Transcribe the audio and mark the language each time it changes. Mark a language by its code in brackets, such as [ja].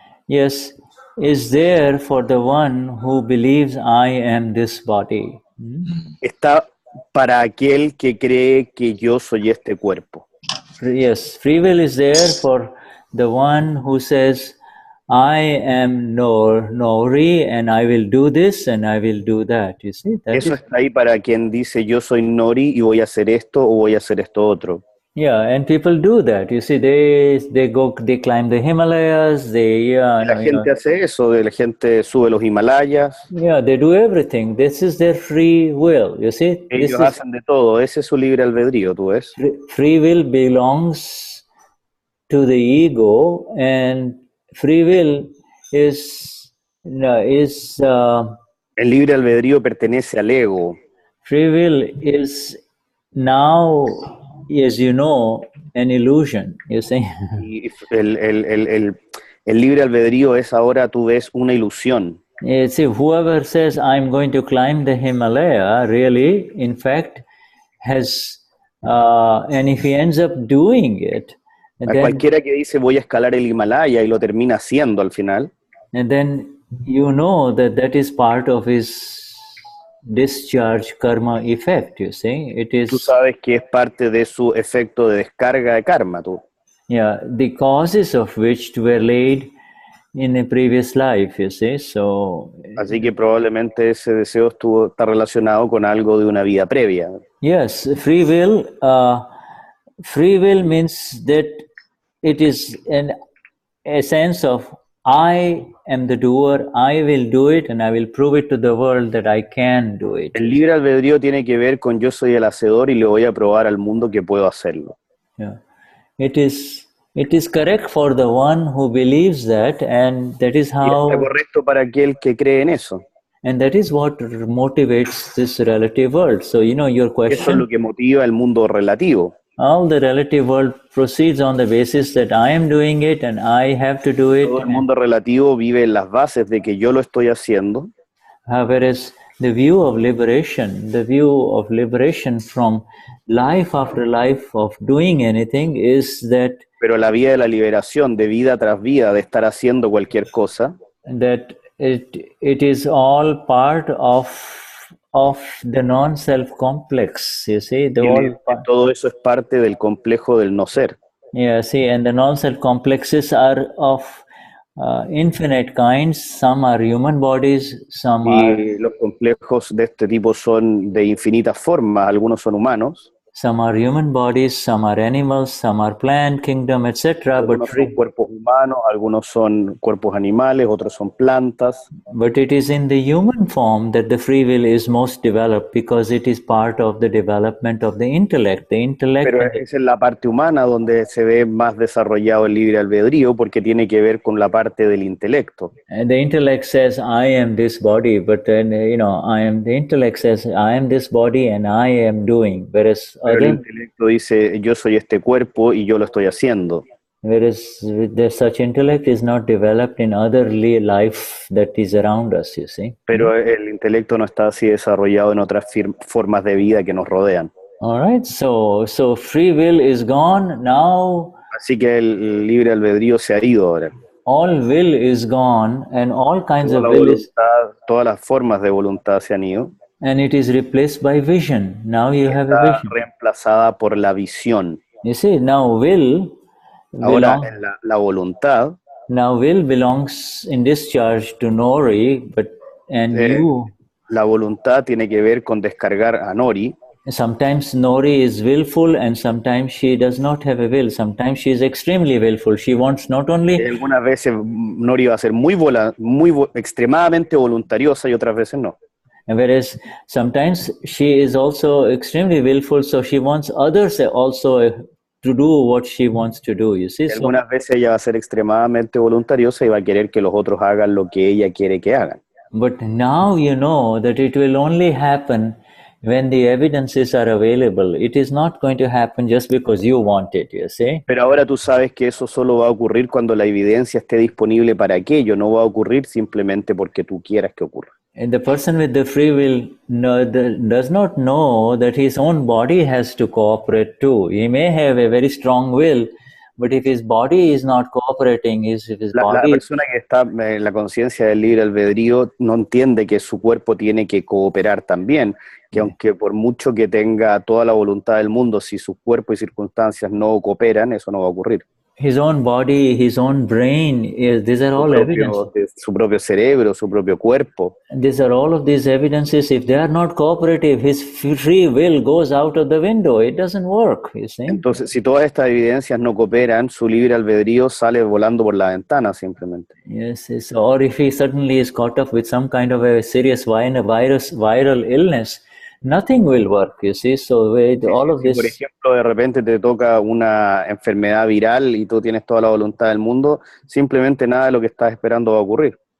[en] Yes, is there for the one who believes I am this body. [es] Está para aquel que cree que yo soy este cuerpo. [en] Yes, free will is there for the one who says, I am Nori and I will do this and I will do that. You see? [es] Eso está ahí para quien dice, yo soy Nori y voy a hacer esto o voy a hacer esto otro. [en] Yeah, and people do that. You see, they climb the Himalayas. [es] La gente hace eso, la gente sube los Himalayas. [en] Yeah, they do everything. This is their free will. You see, [es] ellos hacen de todo. Ese es su libre albedrío, ¿tú ves? [en] Free will belongs to the ego, and free will is [es] el libre albedrío pertenece al ego. [en] Free will is now, as you know, an illusion, you see. [es] Y el libre albedrío es ahora, tú ves, una ilusión. [en] See, whoever says I'm going to climb the Himalaya, really, in fact, has, and if he ends up doing it, [es] a cualquiera que dice voy a escalar el Himalaya y lo termina haciendo al final. [en] And then you know that is part of his discharge karma effect, you see. It is. [es] Tú sabes que es parte de su efecto de descarga de karma, tú. [en] Yeah, the causes of which were laid in a previous life, you see. So. [es] Así que probablemente ese deseo está relacionado con algo de una vida previa. [en] Yes, free will. Free will means that it is a sense of I am the doer, I will do it, and I will prove it to the world that I can do it. [es] El libre albedrío tiene que ver con yo soy el hacedor y le voy a probar al mundo que puedo hacerlo. [en] Yeah. It is correct for the one who believes that, and that is how. [es] Y está correcto para aquel que cree en eso. [en] And that is what motivates this relative world. So, you know, your question. [es] Eso es lo que motiva el mundo relativo. [en] All the relative world proceeds on the basis that I am doing it and I have to do it. [es] Todo el mundo relativo vive en las bases de que yo lo estoy haciendo. [en] Whereas the view of liberation from life after life of doing anything is that. [es] Pero la vía de la liberación, de vida tras vida, de estar haciendo cualquier cosa. [en] That it is all part of the non-self complex, you see. [es] Todo eso es parte del complejo del no ser. [en] Yeah, see, and the non-self complexes are of infinite kinds. Some are human bodies, some are... [es] Y los complejos de este tipo son de infinitas formas, algunos son humanos. [en] Some are human bodies, some are animals, some are plant kingdom, etc. [es] Algunos son cuerpos humanos, algunos son cuerpos animales, otros son plantas. [en] But it is in the human form that the free will is most developed because it is part of the development of the intellect. The intellect. [es] Pero es en la parte humana donde se ve más desarrollado el libre albedrío porque tiene que ver con la parte del intelecto. [en] And the intellect says, I am this body, but then, the intellect says, I am this body and I am doing, whereas [es] Pero el intelecto dice, yo soy este cuerpo y yo lo estoy haciendo. [en] Whereas such intellect is not developed in other life that is around us, you see. [es] Pero el intelecto no está así desarrollado en otras formas de vida que nos rodean. [en] All right, so free will is gone now. [es] Así que el libre albedrío se ha ido ahora. [en] All will is gone and all kinds of will is... [es] Todas las formas de voluntad se han ido. [en] And it is replaced by vision. Now you have a vision. [es] Reemplazada por la visión. [en] You see, now will... [es] Ahora la voluntad. [en] Now will belongs in discharge to Nori, you... [es] La voluntad tiene que ver con descargar a Nori. [en] Sometimes Nori is willful and sometimes she does not have a will. Sometimes she is extremely willful. She wants not only... [es] Algunas veces Nori va a ser extremadamente voluntariosa y otras veces no. [en] Whereas sometimes she is also extremely willful, so she wants others also to do what she wants to do, you see. [es] Algunas veces ella va a ser extremadamente voluntariosa y va a querer que los otros hagan lo que ella quiere que hagan. [en] But now you know that it will only happen when the evidences are available. It is not going to happen just because you want it, you see. [es] Pero ahora tú sabes que eso solo va a ocurrir cuando la evidencia esté disponible para aquello, no va a ocurrir simplemente porque tú quieras que ocurra. [en] And the person with the free will does not know that his own body has to cooperate too. He may have a very strong will, but if his body is not cooperating, [es] la persona que está en la conciencia del libre albedrío no entiende que su cuerpo tiene que cooperar también, que aunque por mucho que tenga toda la voluntad del mundo, si su cuerpo y circunstancias no cooperan, eso no va a ocurrir. [en] His own body, his own brain, these are all evidences. [es] Su propio cerebro, su propio cuerpo. [en] These are all of these evidences. If they are not cooperative, his free will goes out of the window. It doesn't work, you see. [es] Entonces, si todas estas evidencias no cooperan, su libre albedrío sale volando por la ventana simplemente. [en] Yes. Or if he suddenly is caught up with some kind of a serious viral illness, nothing will work, you see. So all of this... [es] Por ejemplo, de repente te toca una enfermedad viral y tú tienes toda la voluntad del mundo, simplemente nada de lo que estás esperando va a ocurrir.